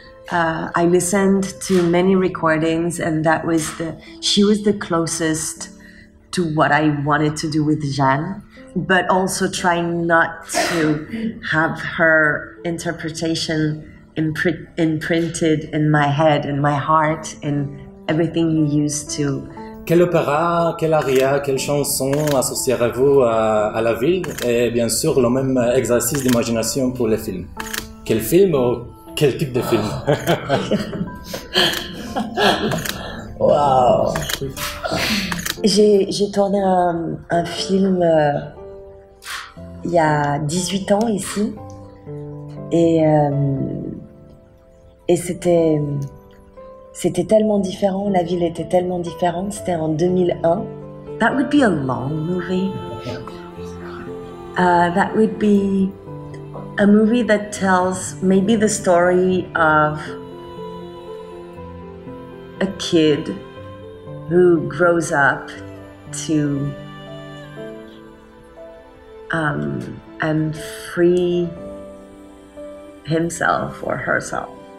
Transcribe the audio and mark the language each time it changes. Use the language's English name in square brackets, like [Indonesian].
[English] I listened to many recordings, and she was the closest to what I wanted to do with Jeanne, but also trying not to have her interpretation imprinted in my head, in my heart, in everything you used to. [French] Quel opéra, quel aria, quelle chanson associerez-vous à la ville? Et bien sûr, le même exercice d'imagination pour les films. Quel film ou quel type de film? [English] Wow! [French] J'ai tourné un film il y a 18 ans ici. Et c'était tellement différent, la ville était tellement différente, c'était en 2001. [English] That would be a long movie. That would be a movie that tells maybe the story of a kid who grows up to and free himself or herself